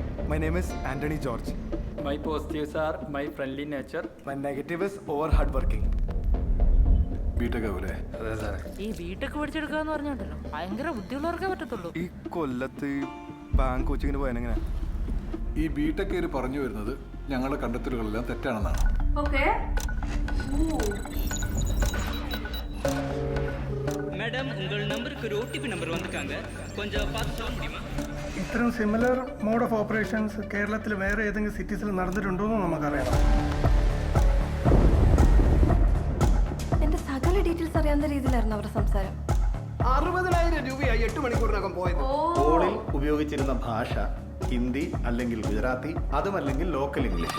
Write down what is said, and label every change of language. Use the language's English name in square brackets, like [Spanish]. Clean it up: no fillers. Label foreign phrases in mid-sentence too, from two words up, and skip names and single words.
[English] My name is Anthony George. My positives are my friendly nature. My negative is over hardworking. [Malayalam] അതെ സാറേ. ഈ ബിടെക് പഠിച്ചെടുക്കാന്ന് പറഞ്ഞോണ്ടല്ലോ ഭയങ്കര ബുദ്ധിയുള്ളവർക്കേ പറ്റത്തുള്ളൂ. ഈ കൊല്ലത്ത് ബാങ്ക് കോച്ചിങ്ങിന് പോയാനെങ്ങനെ? ഈ ബിടെക് പറഞ്ഞു വരുന്നത് ഞങ്ങളുടെ കണ്ടെത്തലുകളെല്ലാം തെറ്റാണെന്നാണ്. Okay. [Tamil] மேடம் உங்கள் நம்பருக்கு ஒரு [English] OTP number [Tamil] வந்திருக்காங்க கொஞ்சம் பார்த்து சொல்ல முடியுமா? [Malayalam] ഇത്തരം [English] similar mode of operations [Malayalam] കേരളത്തിൽ വേറെ ഏതെങ്കിലും സിറ്റീസിൽ നടന്നിട്ടുണ്ടോ എന്ന് നമുക്കറിയണം. എന്റെ സകല ഡീറ്റെയിൽസ് അറിയാവുന്ന രീതിയിലായിരുന്നു അവരുടെ സംസാരം. 60,000 രൂപയായി 8 മണിക്കൂറിനകം പോയത്. കോളിൽ ഉപയോഗിച്ചിരുന്ന ഭാഷ ഹിന്ദി അല്ലെങ്കിൽ ഗുജറാത്തി, അതുമല്ലെങ്കിൽ [English] local English.